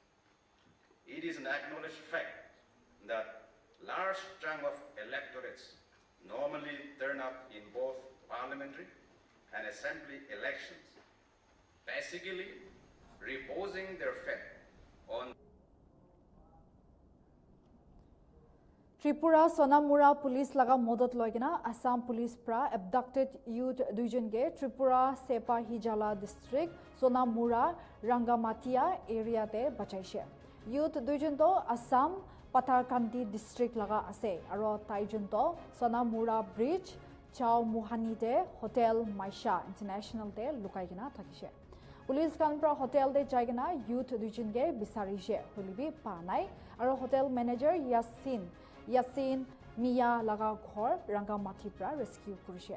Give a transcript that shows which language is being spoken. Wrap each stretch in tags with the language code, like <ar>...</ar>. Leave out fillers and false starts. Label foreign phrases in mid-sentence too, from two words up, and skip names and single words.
<en>It is an acknowledged fact that large chunk of electorates normally turn up in both parliamentary and assembly elections, basically reposing their faith on</en> <nag>Tripura Sonamura Police laga modot loigina Assam Police pra</nag> <en>abducted youth</en> <nag>duijon ge Tripura Sepa Hijala district Sonamura Rangamatia area te bachaishe. Youth duijon to Assam Patarkandi district laga ase aro taijon to Sonamura Bridge Chao Muhani te Hotel Maisha International te lukaigina thakishe. Police kan pra hotel de jaigina youth duijon ge bisarishe holibi pa nai aro</nag> <en>hotel manager</en> <nag>Yasin Mia laga ghor Rangamati pra rescue kurishe.</nag>